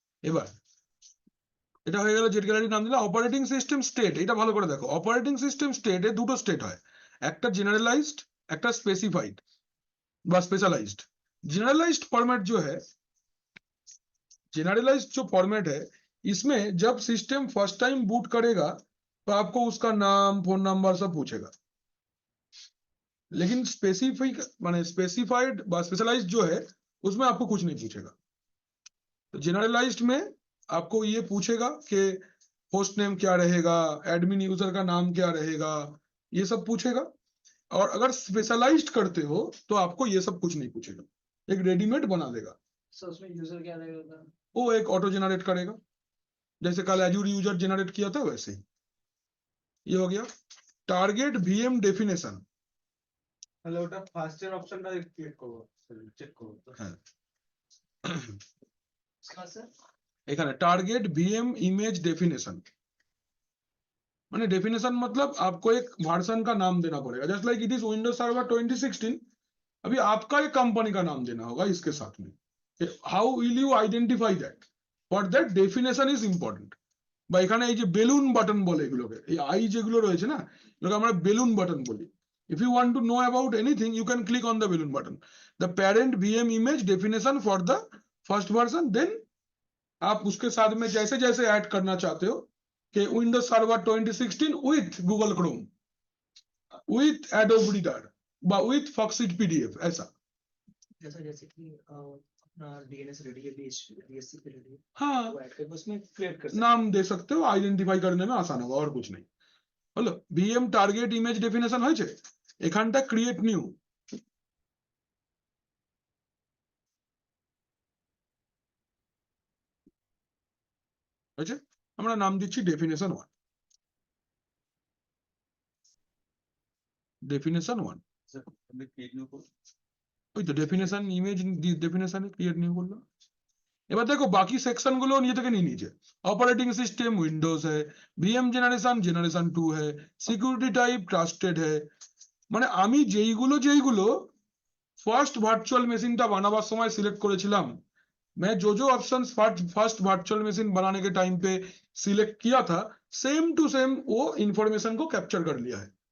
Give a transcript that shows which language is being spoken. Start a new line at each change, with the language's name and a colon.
Bangla: এবার এটা হয়ে গেল জেড গ্যালারি নাম দিলাম। অপারেটিং সিস্টেম স্টেট, এটা ভালো করে দেখো, অপারেটিং সিস্টেম স্টেটে দুটো স্টেট হয়, একটা জেনারেलाइज्ड, একটা स्पेसिफाइड বা स्पेशलाइज्ड।
Hindi: जनरलाइज्ड फॉर्मेट जो है, जनरलाइज्ड जो फॉर्मेट है, इसमें जब सिस्टम फर्स्ट टाइम बूट करेगा तो आपको उसका नाम, फोन नंबर सब पूछेगा, लेकिन स्पेसिफिक माने स्पेसिफाइड বা स्पेशलाइज्ड जो है उसमें आपको कुछ नहीं पूछेगा। तो जनरलाइज्ड में आपको ये पूछेगा कि होस्ट नेम क्या रहेगा, एडमिन यूजर का नाम क्या रहेगा, ये सब पूछेगा। और अगर स्पेशलाइज्ड करते हो तो आपको ये सब कुछ नहीं पूछेगा, एक रेडीमेड बना देगा। सो उसमें यूजर क्या रहेगा? वो एक ऑटो जनरेट करेगा, जैसे कल एजूर यूजर जनरेट किया था वैसे ही। ये हो गया टारगेट वीएम डेफिनेशन।
Bangla: তাহলে ওটা ফার্স্ট এর অপশনটা ক্লিক করব, চেক করব তো। হ্যাঁ,
Hindi: हाँ सर। এখানে टारगेट वीएम इमेज डेफिनेशन, माने डेफिनेशन मतलब आपको एक वर्जन का नाम देना पड़ेगा,
English: just like it is
Hindi: Windows server 2016। अभी आपका एक कंपनी का नाम देना होगा इसके साथ में।
English: How will you identify that? For that definition is important.
Bangla: বা এখানে এই যে বেলুন বাটন বলে এগুলোকে, এই আই যেগুলো রয়েছে না, এগুলোকে আমরা বেলুন বাটন বলি।
English: If you want to know about anything, you can click on the balloon button. The parent VM image definition for the first version, then
Hindi: आप उसके साथ में जैसे जैसे ऐड करना चाहते हो
English: कि Windows server 2016 with Google Chrome, with Adobe Reader বা with Foxit PDF, ऐसा।
Hindi: जैसा जैसे कि अपना डीएनएस रेडी है, डीएससी पे रेडी है, हाँ, वो ऐड करके उसमें क्रिएट कर सकते नाम दे सकते हो, आइडेंटिफाई करने में आसान होगा और कुछ नहीं।
Bangla: হলো ভিএম টার্গেট ইমেজ ডেফিনেশন হয়েছে, এখানটা ক্রিয়েট নিউ, আচ্ছা, আমরা নাম দিচ্ছি ডেফিনেশন 1। ডেফিনেশন 1, ওই তো ডেফিনেশন ইমেজ ডেফিনেশনে ক্রিয়েট নিউ করলাম। এবার দেখো বাকি সেকশন গুলো নিজে থেকে নিয়ে নিয়েছে।
Hindi: ऑपरेटिंग सिस्टम विंडोज है, VM जनरेशन 2 है, सिक्योरिटी टाइप ट्रस्टेड है।
Bangla: মানে আমি যেইগুলো ফার্স্ট ভার্চুয়াল মেশিনটা বানাবার সময় সিলেক্ট করেছিলাম,
Hindi: मैं जो ऑप्शन फर्स्ट वर्चुअल मशीन बनाने के टाइम पे सिलेक्ट किया था, सेम टू सेम वो इंफॉर्मेशन को कैप्चर कर लिया है।